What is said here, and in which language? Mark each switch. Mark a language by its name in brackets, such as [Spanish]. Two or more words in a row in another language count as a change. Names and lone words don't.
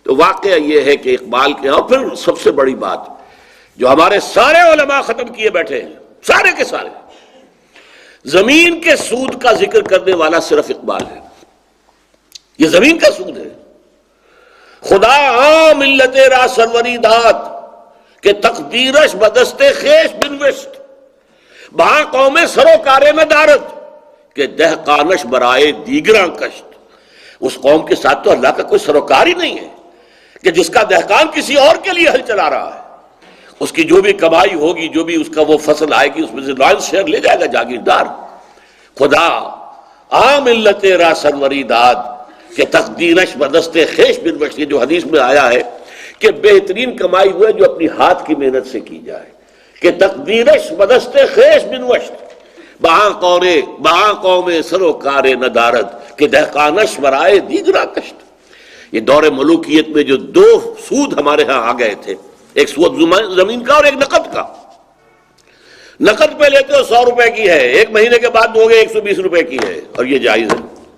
[Urdu] تو واقعہ یہ ہے کہ اقبال کے اور پھر سب سے بڑی بات جو ہمارے سارے علماء ختم کیے بیٹھے ہیں، سارے کے سارے، زمین کے سود کا ذکر کرنے والا صرف اقبال ہے۔ یہ زمین کا سود ہے۔ [Persian] خدا عام ملت را سروری داد کہ تقدیرش بدست خیش بنوشت، بہاں قوم سروکار ندارت کہ دہقانش برائے دیگراں کشت۔ [Urdu] اس قوم کے ساتھ تو اللہ کا کوئی سروکار ہی نہیں ہے کہ جس کا دہقان کسی اور کے لیے ہل چلا رہا ہے، اس کی جو بھی کمائی ہوگی، جو بھی اس کا وہ فصل آئے گی، اس میں سے [English] lion's share [Urdu] لے جائے گا جاگیردار۔ [Persian] خدا عام ملت را سروری داد کہ تقدیرش بدست خیش بنوشت، [Urdu] یہ جو حدیث میں آیا ہے کہ بہترین کمائی وہ ہے جو اپنی ہاتھ کی محنت سے کی جائے، [Persian] کہ تقدیرش بدست خیش بنوشت بہاں قوم سروکار ندارت کہ دہقانش برائے دیگراں کشت۔ [Urdu] یہ دور ملوکیت میں جو دو سود ہمارے ہاں آ گئے تھے، ایک سود زمین کا اور ایک نقد کا۔ نقد پہ لیتے ہو 100 روپے کی ہے، ایک مہینے کے بعد دو گے 120 روپے کی ہے، اور یہ جائز ہے۔